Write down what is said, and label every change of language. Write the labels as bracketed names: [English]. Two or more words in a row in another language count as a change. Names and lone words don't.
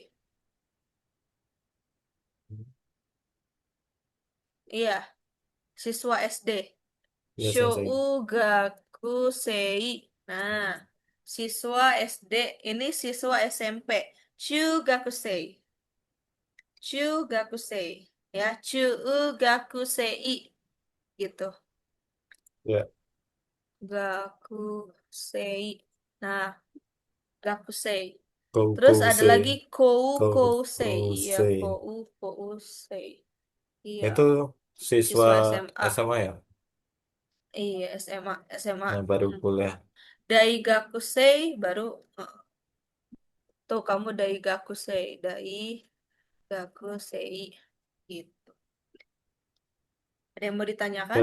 [Indonesian] Iya, siswa SD. Iya sensei. [Japanese] Shogakusei. [Indonesian] Nah, siswa SD ini siswa SMP. [Japanese] Chugakusei. Chugakusei. [Indonesian] Ya, Chugakusei gitu. Ya, Gakusei. Nah, Gakusei. Terus ada [Japanese] kokusei, [Indonesian] lagi Kousei. Iya, [Japanese] kokusei. Kousei. [Indonesian] Iya, Itu siswa siswa SMA. SMA ya, Iya, SMA, SMA. yang baru Mm. kuliah. Daigakusei baru tuh kamu Daigakusei, Daigakusei gitu. Ada yang mau ditanyakan?